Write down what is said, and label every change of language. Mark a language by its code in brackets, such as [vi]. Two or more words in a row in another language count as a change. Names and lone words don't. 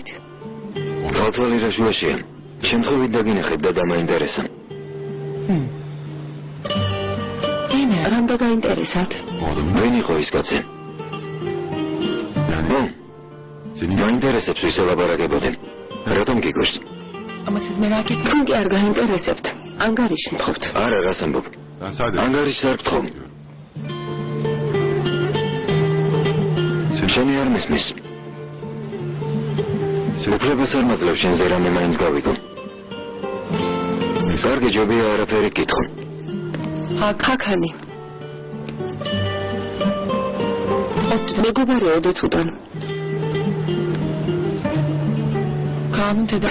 [ka] თვალთვალი რა შუაშია. შემთხვევით დაგინახეთ და დამაინტერესა. რამ დაგაინტერესათ? ვინ იყო ის კაცი? მაინტერესებს ვისე ლაპარაკებოდი. რატომ გიგვირს? [tr] Ama siz merak etmeyin. [ka] თქვენ კი არ გაინტერესებთ. ანგარიში მთხოვთ. არა, რას ამბობ? ანგარიშს არ გთხოვ. შენი არ მისმის. უფლებას არ მაძლევ შენზე რამე მაინც გავიგო. კარგი ჯობია არაფერი გითხო. ჰაქანი. მეგობარი ოდეთუდან. [tr] Kaan'ın tedavi...